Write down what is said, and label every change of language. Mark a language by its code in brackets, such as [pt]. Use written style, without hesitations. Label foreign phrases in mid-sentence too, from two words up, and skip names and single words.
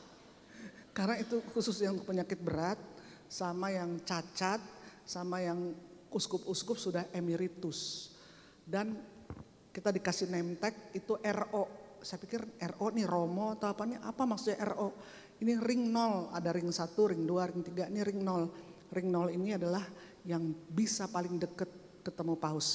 [id] Karena itu khusus yang penyakit berat, sama yang cacat, sama yang uskup-uskup sudah emeritus. Dan kita dikasih [en] name tag [id] itu RO. Saya pikir RO nih Romo atau apa maksudnya RO? Ini ring 0, ada ring 1, ring 2, ring 3, ini ring 0. Ring 0 ini adalah yang bisa paling deket ketemu Paus.